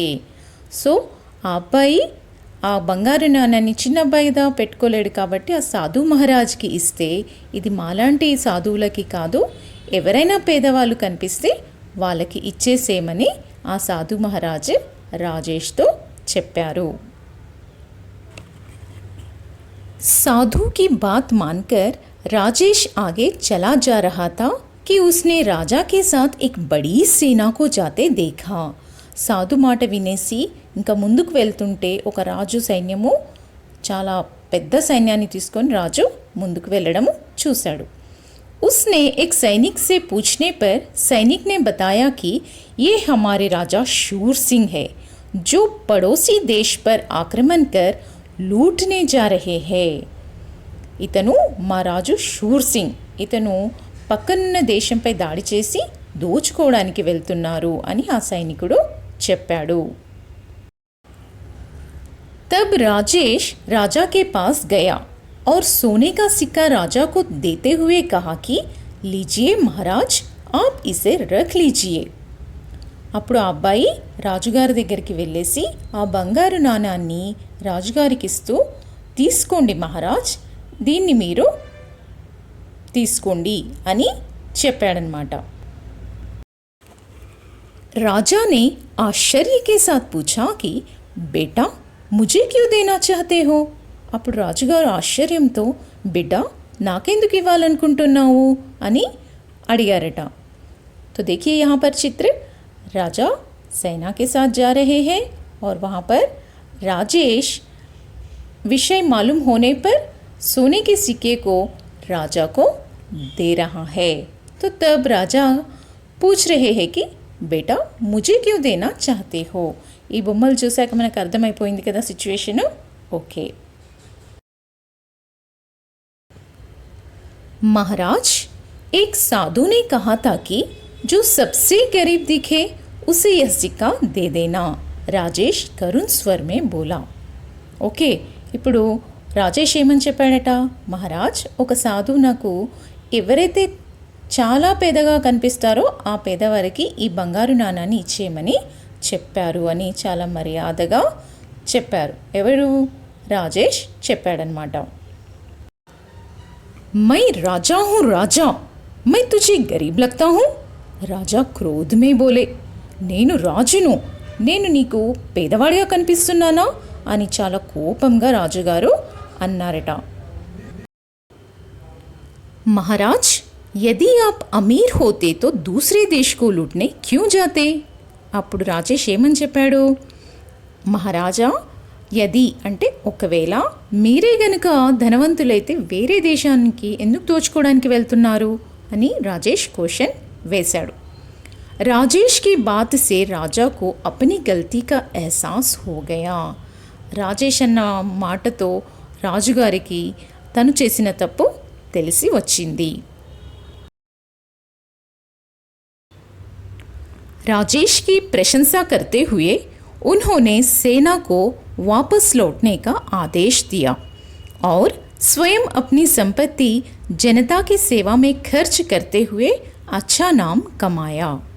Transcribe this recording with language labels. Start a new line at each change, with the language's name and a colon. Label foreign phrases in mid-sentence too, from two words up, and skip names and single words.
Telugu: సో ఆ అబ్బాయి ఆ బంగారు నాణాన్ని చిన్న అబ్బాయిదా పెట్టుకోలేడు కాబట్టి ఆ సాధు మహారాజ్కి ఇస్తే, ఇది మాలాంటి సాధువులకి కాదు, ఎవరైనా పేదవాళ్ళు కనిపిస్తే వాళ్ళకి ఇచ్చేసేమని ఆ సాధు మహారాజ్ రాజేష్తో చెప్పారు।
Hindi: साधु की बात मानकर राजेश आगे चला जा रहा था कि उसने राजा के साथ एक बड़ी सेना को जाते देखा।
Telugu: సాధు మాట వినేసి ఇంకా ముందుకు వెళ్తుంటే ఒక రాజు సైన్యము, చాలా పెద్ద సైన్యాన్ని తీసుకొని రాజు ముందుకు వెళ్ళడము చూశాడు।
Hindi: उसने एक सैनिक से पूछने पर सैनिक ने बताया कि ये हमारे राजा शूर सिंह है, जो पड़ोसी देश पर आक्रमण कर लूटने जा रहे हैं।
Telugu: ఇతను మా రాజు షూర్ సింగ్, ఇతను పక్కనున్న దేశంపై దాడి చేసి దోచుకోవడానికి వెళ్తున్నారు అని ఆ సైనికుడు చెప్పాడు।
Hindi: तब राजेश राजा के पास गया और सोने का सिक्का राजा को देते हुए कहा कि लीजिए महाराज, आप इसे रख लीजिए।
Telugu: అప్పుడు ఆ అబ్బాయి రాజుగారి దగ్గరికి వెళ్ళేసి ఆ బంగారు నాణాన్ని రాజుగారికి ఇస్తూ, తీసుకోండి మహారాజ్, దీన్ని మీరు తీసుకోండి అని చెప్పాడనమాట।
Hindi: राजा ने आश्चर्य के साथ पूछा कि बेटा, मुझे क्यों देना चाहते हो।
Telugu: అప్పుడు రాజుగారు ఆశ్చర్యంతో, బిడ్డ నాకెందుకు ఇవ్వాలనుకుంటున్నావు అని అడిగారట।
Hindi: तो देखिए यहाँ पर चित्र, राजा सेना के साथ जा रहे हैं और वहाँ पर राजेश विषय मालूम होने पर सोने के सिक्के को राजा को दे रहा है। तो तब राजा पूछ रहे हैं कि बेटा मुझे क्यों देना चाहते हो।
Telugu: ఈ బొమ్మలు చూసాక మనకు అర్థమైపోయింది కదా సిచ్యువేషన్। ఓకే।
Hindi: महाराज, एक साधु ने कहा था कि जो सबसे गरीब दिखे उसे यह सिक्का दे देना। राजेश करुण स्वर में बोला।
Telugu: ఓకే, ఇప్పుడు రాజేష్ ఏమని చెప్పాడట, మహారాజ్ ఒక సాధువు నాకు ఎవరైతే చాలా పేదగా కనిపిస్తారో ఆ పేదవారికి ఈ బంగారు నాణాన్ని ఇచ్చేయమని చెప్పారు అని చాలా మర్యాదగా చెప్పారు. ఎవరు? రాజేష్ చెప్పాడనమాట.
Hindi: मैं राजा हूँ राजा, मैं तुझे गरीब लगता हूँ? राजा क्रोध में बोले,
Telugu: నేను రాజును, నేను నీకు పేదవాడిగా కనిపిస్తున్నానా అని చాలా కోపంగా రాజుగారు అన్నారట.
Hindi: महाराज यदि आप अमीर होते तो दूसरे देश को लूटने क्यों जाते?
Telugu: అప్పుడు రాజేష్ ఏమని చెప్పాడు,
Hindi: महाराजा यदि
Telugu: అంటే ఒకవేళ మీరే గనుక ధనవంతులైతే వేరే దేశానికి ఎందుకు దోచుకోవడానికి వెళ్తున్నారు అని రాజేష్ క్వశ్చన్ వేశాడు.
Hindi: राजेश की बात से राजा को अपनी गलती का एहसास हो गया.
Telugu: రాజేష్ అన్న మాటతో రాజుగారికి తను చేసిన తప్పు తెలిసి వచ్చింది.
Hindi: राजेश की प्रशंसा करते हुए उन्होंने सेना को वापस लौटने का आदेश दिया और स्वयं अपनी संपत्ति जनता की सेवा में खर्च करते हुए अच्छा नाम कमाया.